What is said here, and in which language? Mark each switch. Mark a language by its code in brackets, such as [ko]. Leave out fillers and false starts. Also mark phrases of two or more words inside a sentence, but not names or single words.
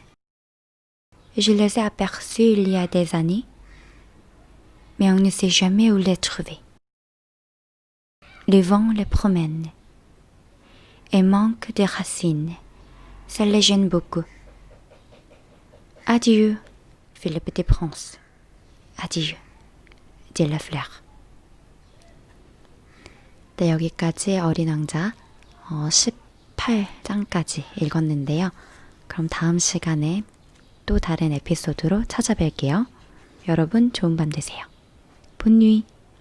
[fr] Je les ai aperçus il y a des années, mais on ne sait jamais où les trouver. Le vent les promène et manque de racines. Ça les gêne beaucoup. Adieu, fit le petit prince. Adieu, dit la fleur. [ko] 네, 여기까지 어린 왕자 18장까지 읽었는데요. 그럼 다음 시간에 또 다른 에피소드로 찾아뵐게요. 여러분 좋은 밤 되세요. [fr] Bonne nuit.